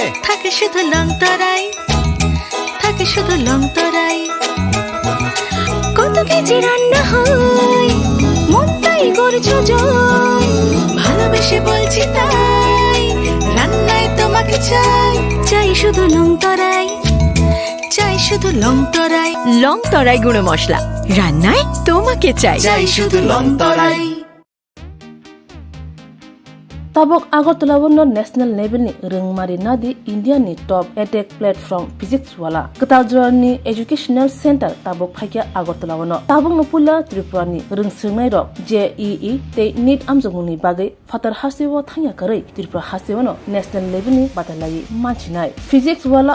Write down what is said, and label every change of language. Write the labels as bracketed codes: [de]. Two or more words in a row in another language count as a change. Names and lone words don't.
[bn] থাকে শুধু লংতরাই, থাকে শুধু লংতরাই, কত কেজি রান্না হয় মন তাই করছো জয়। ভালোবেসে বলছি তাই রান্নায় তোমাকে চাই, চাই শুধু লংতরাই, চাই শুধু লংতরাই। লংতরাই গুঁড়ো মশলা, রান্নায় তোমাকে চাই, চাই শুধু লংতরাই। [trp] tabok agartala wono [en] national level [trp] ni rengmari nadi India ni [en] top edtech platform [trp] physics wala katajor ni [en] educational center [trp] tabok phaikia agartala wono tabok no pula tripura ni rengsengnai rok JEE te NEET amjongni bagai fatar hasiwo thangya karai tripura hasiwo no [en] national level [trp] ni batalai manchinai physics wala